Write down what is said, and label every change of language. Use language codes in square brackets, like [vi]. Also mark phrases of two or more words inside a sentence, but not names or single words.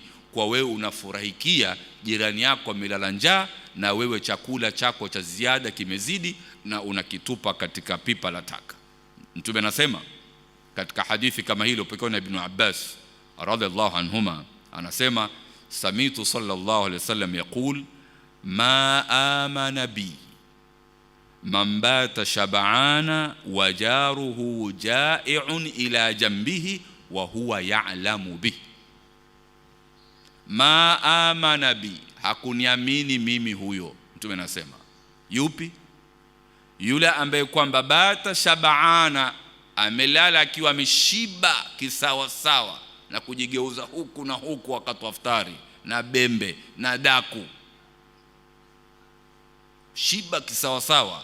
[sw] Kwa wewe unafurahikia jirani yako amelala njaa, na wewe chakula chako cha ziada kimezidi na unakitupa katika pipa la taka. Mtume anasema katika hadithi kama hilo pekee na Ibn Abbas [ar] رضي الله عنهما, anasema سمعت صلى الله عليه وسلم يقول ما آمن بي من بات شبعان وجاره جائع إلى جنبه وهو يعلم به. ما آمن بي, [sw] hakuniamini mimi huyo. Mtume anasema yupi? Yule ambaye kwamba [ar] بات شبعان, [sw] amelala akiwa ameshiba kisawa sawa, na kujigeuza huku na huku wakati wa iftari na bembe na daku, shiba kisawa sawa.